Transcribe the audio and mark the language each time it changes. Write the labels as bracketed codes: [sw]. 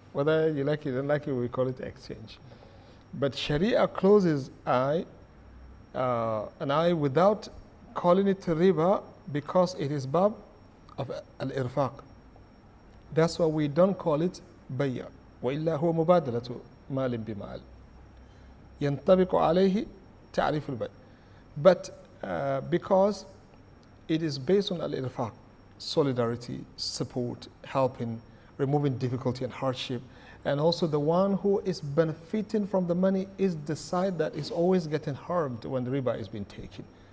[en] Whether you like it or don't like it, we call it exchange. But Sharia closes an eye without calling it riba because it is bab of al-irfaq. That's why we don't call it bay'a. [ar] وإلا هو مبادلة مال بمال ينطبق عليه تعريف البيع. [en] But because it is based on al-irfaq, solidarity, support, helping, removing difficulty and hardship, and also the one who is benefiting from the money is the side that is always getting harmed when the riba is being taken.